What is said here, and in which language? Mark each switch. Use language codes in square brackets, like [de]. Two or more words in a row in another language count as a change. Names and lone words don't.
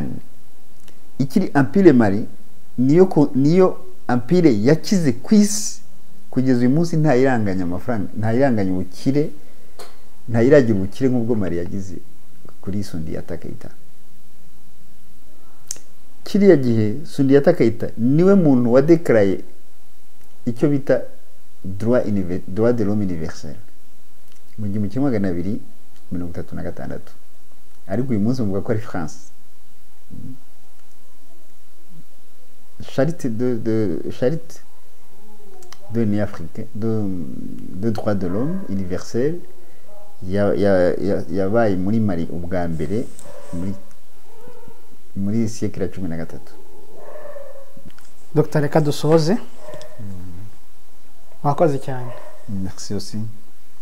[rw] Ikiri Empire Mali niyo Empire yakize kwisi kugeza uyu munsi nta iranganya amafaranga nta iranganya ubukire nta iragira ubukire nk'ubwo Mali yagize kuri Sundiata Keita. Kiriya gihe Sundiata Keita niwe muntu wa declare icyo bita [fr] droit de l'homme universel [rw] mu 1236 ariko uyu munsi muvuga ko ari France. [fr] Charité de l'Union africaine de droit de l'homme universel [rw] yabaye muri Mali ubwa mbere muri siècle ya 13. Dr. Reka dusoze wakoze cyane. [fr] Merci aussi.